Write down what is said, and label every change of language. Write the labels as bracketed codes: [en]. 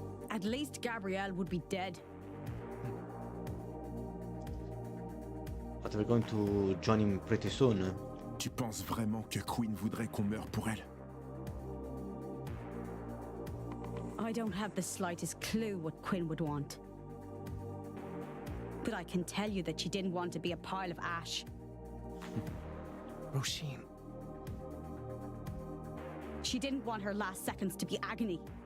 [en] At least Gabrielle would be dead. But we're going to join him pretty soon. [fr] Tu penses vraiment que Queen voudrait qu'on meure pour elle? [en] I don't have the slightest clue what Quinn would want. But I can tell you that she didn't want to be a pile of ash. Roshin, She didn't want her last seconds to be agony.